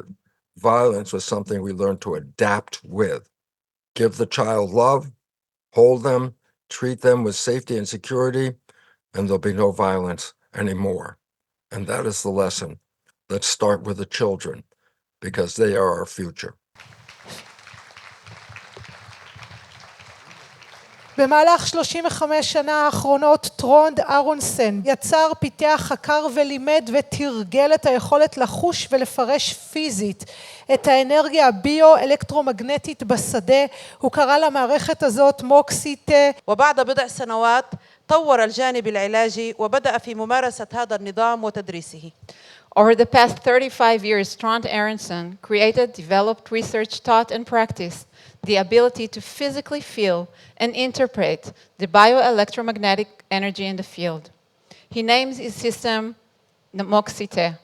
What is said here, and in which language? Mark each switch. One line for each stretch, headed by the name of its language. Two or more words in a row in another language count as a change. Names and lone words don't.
English: Violence was something we learned to adapt with. Give the child love, hold them, treat them with safety and security, and there'll be no violence anymore. And that is the lesson. Let's start with the children because they are our future.
Hebrew: במהלך 35 שנה האחרונות טרונד אהרונסון יצר, פיתח, חקר ולימד ותרגל את היכולת לחוש ולפרש פיזית את האנרגיה הביו-אלקטרומגנטית בשדה. הוא קרא למערכת הזאת מוקסיטה.
Arabic: وبعد بضع سنوات طور الجانب العلاجي وبدأ في ممارسة هذا النظام وتدريسه.
English: Over the past 35 years, Trond Aaronson created, developed, researched, taught, and practiced the ability to physically feel and interpret the bioelectromagnetic energy in the field. He names his system the Moksite.